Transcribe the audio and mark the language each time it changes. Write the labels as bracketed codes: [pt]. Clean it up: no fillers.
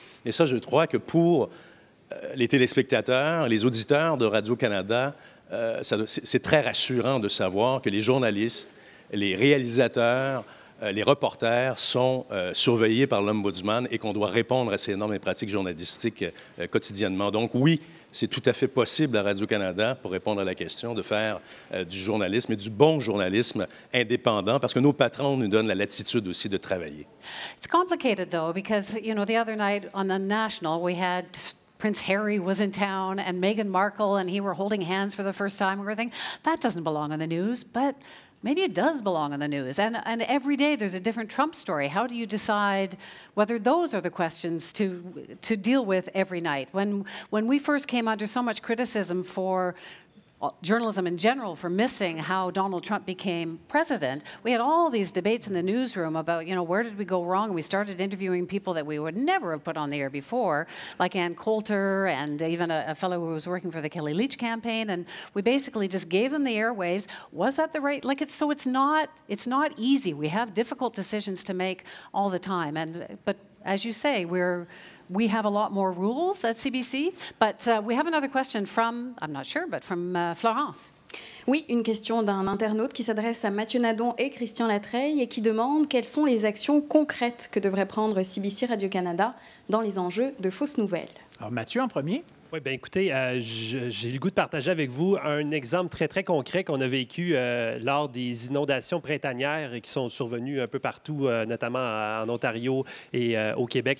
[fr] Et ça, je crois que pour les téléspectateurs, les auditeurs de Radio-Canada, c'est très rassurant de savoir que les journalistes, les réalisateurs, les reporters sont surveillés par l'Ombudsman et qu'on doit répondre à ces normes et pratiques journalistiques quotidiennement. Donc oui, c'est tout à fait possible à Radio-Canada, pour répondre à la question, de faire du journalisme et du bon journalisme indépendant, parce que nos patrons nous donnent la latitude aussi de travailler. [en] It's complicated, though, because, the other night on the National, we had Prince Harry was in town and Meghan Markle, and he were holding hands for the first time. We were thinking, that doesn't belong on the news, but maybe it does belong on the news. And every day there's a different Trump story. How do you decide whether those are the questions to deal with every night? When we first came under so much criticism for journalism in general for missing how Donald Trump became president, we had all these debates in the newsroom about, where did we go wrong? And we started interviewing people that we would never have put on the air before, like Ann Coulter and even a fellow who was working for the Kelly Leitch campaign. And we basically just gave them the airwaves. Was that the right? So it's not easy. We have difficult decisions to make all the time. But as you say, we have a lot more rules at CBC, but we have another question from, I'm not sure, but from Florence. [fr] Oui, une question d'un internaute qui s'adresse à Mathieu Nadon et Christian Latreille et qui demande quelles sont les actions concrètes que devrait prendre CBC Radio-Canada dans les enjeux de fausses nouvelles. Alors Mathieu en premier. Oui, bien écoutez, j'ai le goût de partager avec vous un exemple très, très concret qu'on a vécu lors des inondations printanières qui sont survenues un peu partout, notamment en Ontario et au Québec.